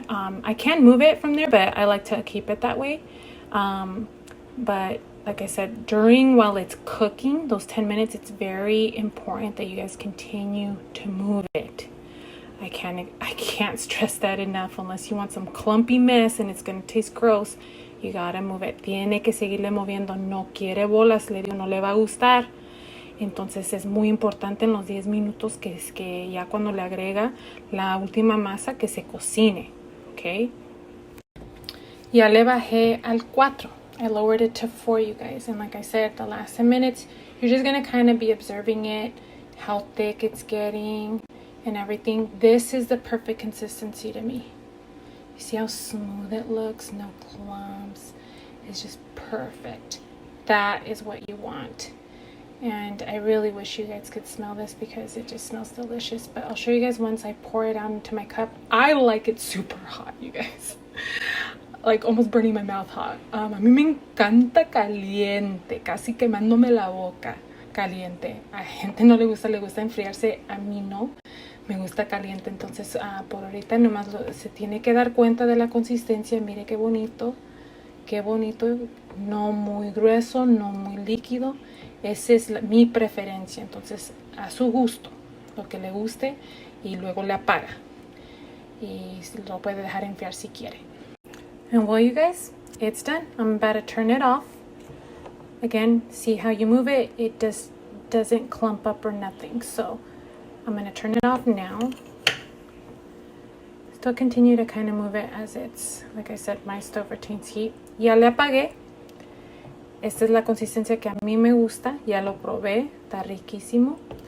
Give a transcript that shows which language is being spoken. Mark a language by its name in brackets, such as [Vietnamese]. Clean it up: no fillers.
[English] I can move it from there, but I like to keep it that way. But like I said, while it's cooking, those 10 minutes, it's very important that you guys continue to move it. I can't stress that enough. Unless you want some clumpy mess and it's going to taste gross, you gotta move it. [Spanish] Tiene que seguirle moviendo. No quiere bolas, no le va a gustar. Entonces es muy importante en los 10 minutos que es que ya cuando le agrega la última masa que se cocine, ¿ok? Ya le bajé al 4. [English] I lowered it to 4, you guys. And like I said, the last 10 minutes, you're just going to kind of be observing it, how thick it's getting and everything. This is the perfect consistency to me. You see how smooth it looks? No clumps. It's just perfect. That is what you want. And I really wish you guys could smell this because it just smells delicious. But I'll show you guys once I pour it out into my cup. I like it super hot, you guys. Like almost burning my mouth hot. [Spanish] A mí me encanta caliente, casi quemándome la boca. Caliente. A gente no le gusta enfriarse. A mí no. Me gusta caliente. Entonces, por ahorita nomás se tiene que dar cuenta de la consistencia. Mire qué bonito. Qué bonito. No muy grueso, no muy líquido. Esa es mi preferencia. Entonces, a su gusto, lo que le guste, y luego le apaga. Y lo puede dejar enfriar si quiere. [English] And well, you guys, it's done. I'm about to turn it off. Again, see how you move it? It just doesn't clump up or nothing. So I'm going to turn it off now. Still continue to kind of move it as it's, like I said, my stove retains heat. [Spanish] Ya le apagué. Esta es la consistencia que a mí me gusta. Ya lo probé. Está riquísimo.